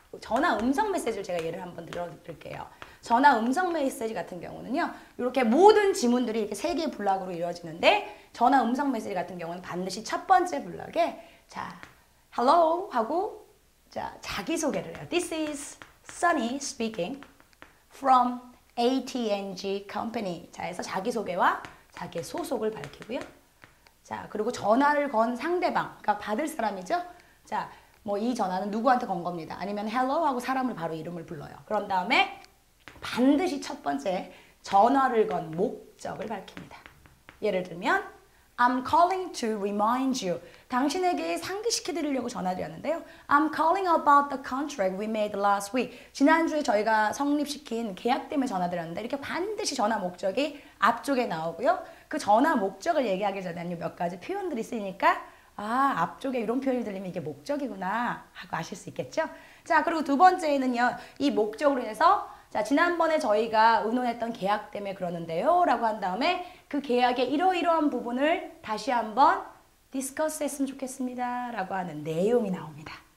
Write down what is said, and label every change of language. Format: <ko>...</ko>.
<ko>전화 음성 메시지를 제가 예를 한번 들어드릴게요. 전화 음성 메시지 같은 경우는요. 이렇게 모든 지문들이 이렇게 3개의 블럭으로 이루어지는데 전화 음성 메시지 같은 경우는 반드시 첫 번째 블럭에 자, hello 하고 자, 자기소개를 해요.</ko> <en>This is Sunny speaking from AT&T Company.</en> <ko>자, 해서 자기소개와 자기의 소속을 밝히고요. 자, 그리고 전화를 건 상대방, 그러니까 받을 사람이죠. 자, 뭐 이 전화는 누구한테 건 겁니다. 아니면 hello 하고 사람을 바로 이름을 불러요. 그런 다음에 반드시 첫 번째 전화를 건 목적을 밝힙니다. 예를 들면</ko> <en>I'm calling to remind you.</en> <ko>당신에게 상기시켜드리려고 전화드렸는데요.</ko> <en>I'm calling about the contract we made last week.</en> <ko>지난주에 저희가 성립시킨 계약 때문에 전화드렸는데 이렇게 반드시 전화 목적이 앞쪽에 나오고요. 그 전화 목적을 얘기하기 전에는 몇 가지 표현들이 쓰이니까 앞쪽에 이런 표현이 들리면 이게 목적이구나 하고 아실 수 있겠죠? 자, 그리고 두 번째는요. 이 목적으로 해서 자, 지난번에 저희가 의논했던 계약 때문에 그러는데요 라고 한 다음에 그 계약의 이러이러한 부분을 다시 한번 디스커스 했으면 좋겠습니다 라고 하는 내용이 나옵니다.</ko>